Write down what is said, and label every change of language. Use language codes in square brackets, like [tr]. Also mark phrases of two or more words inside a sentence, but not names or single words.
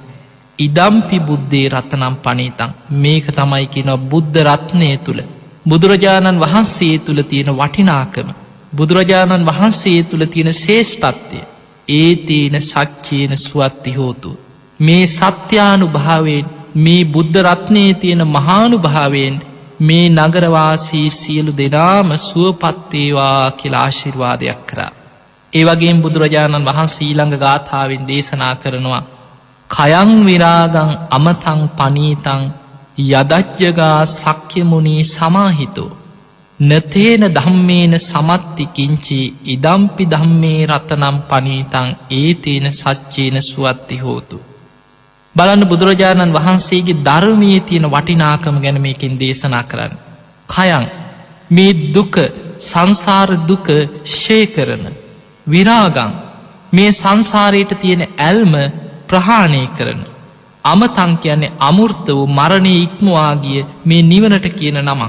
[pi] ඉදම්පි බුද්ධේ රතනම් පනීතං [si] මේක තමයි කියන බුද්ධ රත්නය තුළ බුදුරජාණන් වහන්සේ තුළ තියෙන වටිනාකම බුදුරජාණන් වහන්සේ තුළ තියෙන ශේෂ්ඨත්වය [pi] ඒතේන සච්චේන සුවත්ති හෝතු. [si] මේ සත්‍යානුභාවයෙන් මේ බුද්ධ රත්නයේ තියෙන මහානුභාවයෙන් මේ නගරවාසී සියලු දෙනාම සුවපත්තේවා කියලා ආශිර්වාදයක් කරා. ඒ වගේම බුදුරජාණන් වහන්සේ ඊළඟ ගාථාවෙන් දේශනා කරනවා [pi] කයං විරාගං අමතං පනීතං යදජ්ජගා සක්්‍යමුණී සමාහිතෝ නතේන ධම්මේන සමත්ති කිංචි ඉදම්පි ධම්මේ රතනම් පනීතං ඒතේන සච්චේන සුවත්ති හෝතු. [si] බලන්න බුදුරජාණන් වහන්සේගේ ධර්මයේ තියෙන වටිනාකම ගැන මේකෙන් දේශනා කරන්න. කයං මේ දුක සංසාර දුක ෂේ කරන විරාගං මේ සංසාරයට තියෙන ඇල්ම ප්‍රහාණය කරන අමතං කියන්නේ අමෘත වූ මරණය ඉක්මවා ගිය මේ නිවනට කියන නමක්.